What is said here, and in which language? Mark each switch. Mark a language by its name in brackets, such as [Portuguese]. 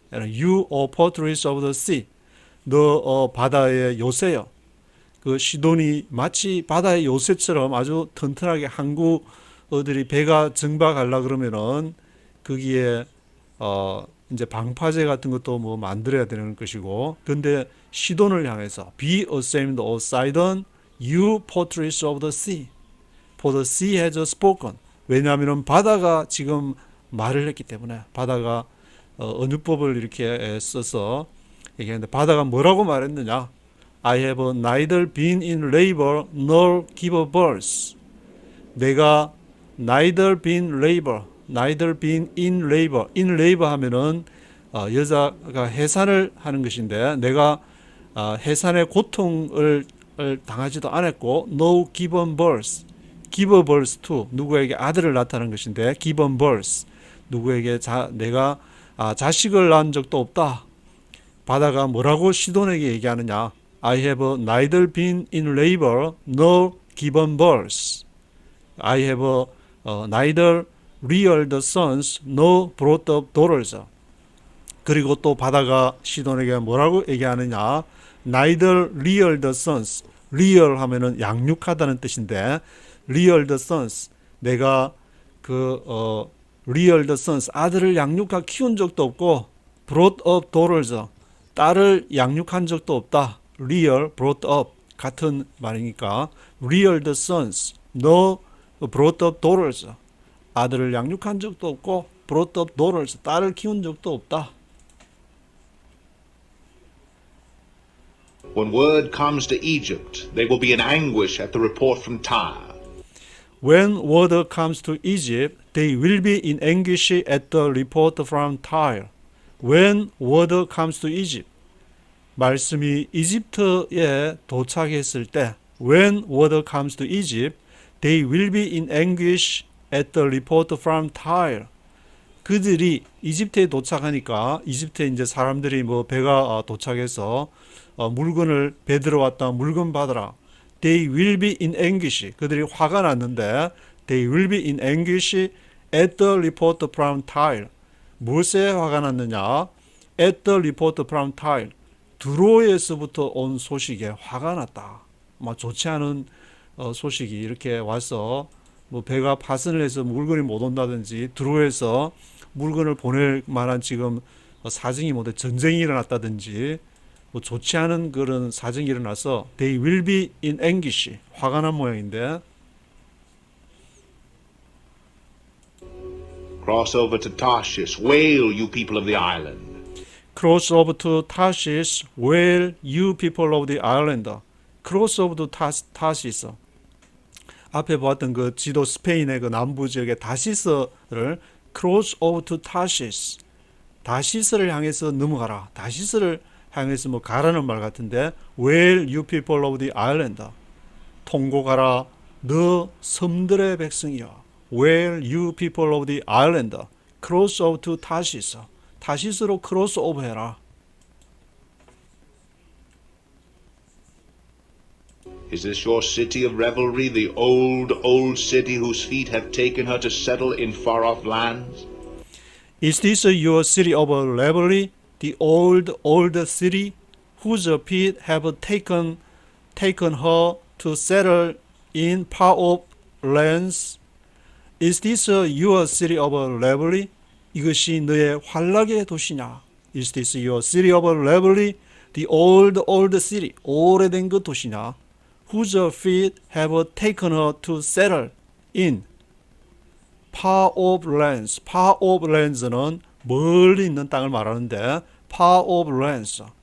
[English] And you, O fortress of the sea. [Korean] 너 바다의 요새여. 그 시돈이 마치 바다의 요새처럼 아주 튼튼하게 항구들이 배가 정박하려 그러면은 거기에 이제 방파제 같은 것도 뭐 만들어야 되는 것이고, 근데 시돈을 향해서 [English] Be ashamed, O Sidon, you fortress of the sea, for the sea has spoken. [Korean] 왜냐하면 바다가 지금 말을 했기 때문에 바다가 언유법을 이렇게 써서 얘기하는데 바다가 뭐라고 말했느냐? [English] I have neither been in labor nor give birth. [Korean] 내가 [English] neither been labor, neither been in labor. [Korean] in labor 하면은 여자가 해산을 하는 것인데 내가 해산의 고통을 당하지도 않았고 [English] no given birth, give birth to [Korean] 누구에게 아들을 낳다는 것인데 [English] given birth [Korean] 누구에게 내가 자식을 낳은 적도 없다. 바다가 뭐라고 시돈에게 얘기하느냐? [English] I have neither been in labor nor given birth. I have neither reared sons nor brought up daughters. [Korean] 그리고 또 바다가 시돈에게 뭐라고 얘기하느냐? [English] Neither reared sons. [Korean] rear 하면은 양육하다는 뜻인데 [English] reared sons. [Korean] 내가 [English] reared sons [Korean] 아들을 양육하 키운 적도 없고 [English] brought up daughters. [Korean] 딸을 양육한 적도 없다. [English] rear, brought up [Korean] 같은 말이니까 [English] reared sons, no brought up daughters. [Korean] 아들을 양육한 적도 없고 [English] brought up daughters, [Korean] 딸을 키운 적도 없다. [English] When word comes to Egypt, they will be in anguish at the report from Tyre. When word comes to Egypt, they will be in anguish at the report from Tyre. When word comes to Egypt. [Korean] 말씀이 이집트에 도착했을 때 [English] When word comes to Egypt, they will be in anguish at the report from Tyre. [Korean] 그들이 이집트에 도착하니까 이집트에 이제 사람들이 뭐 배가 도착해서 물건을 배 들어왔다 물건 받으라. [English] They will be in anguish. [Korean] 그들이 화가 났는데 [English] they will be in anguish at the report from Tyre. [Korean] 무엇에 화가 났느냐? [English] At the report from Tyre. [Korean] 드로에서부터 온 소식에 화가 났다. 좋지 않은 소식이 이렇게 와서 뭐 배가 파손을 해서 물건이 못 온다든지 드로에서 물건을 보낼 만한 지금 사정이 못 돼 전쟁이 일어났다든지 뭐 좋지 않은 그런 사정이 일어나서 [English] they will be in anguish [Korean] 화가 난 모양인데 [English] Cross over to Tarshish, wail, you people of the island. Cross over to Tarshish, wail, you people of the island. Cross over to Tarshish. [Korean] 앞에 보았던 그 지도 스페인의 그 남부 지역의 다시스를 [English] cross over to Tarshish. [Korean] 다시스를 향해서 넘어가라. 다시스를 향해서 뭐 가라는 말 같은데 [English] wail, you people of the island. [Korean] 통곡하라, 너 섬들의 백성이여. [English] Wail, you people of the island. Cross over to Tarshish. [Korean] 타시스로 크로스 오버해라. [English] Is this your city of revelry, the old city whose feet have taken her to settle in far-off lands? Is this your city of revelry, the old city whose feet have taken her to settle in far-off lands? Is this your city of revelry? [Korean] 이것이 너의 환락의 도시냐? [English] Is this your city of revelry, the old city, [Korean] 오래된 그 도시냐? [English] Whose feet have taken her to settle in far off lands. far off lands는 [Korean] 멀리 있는 땅을 말하는데 [English] far off lands.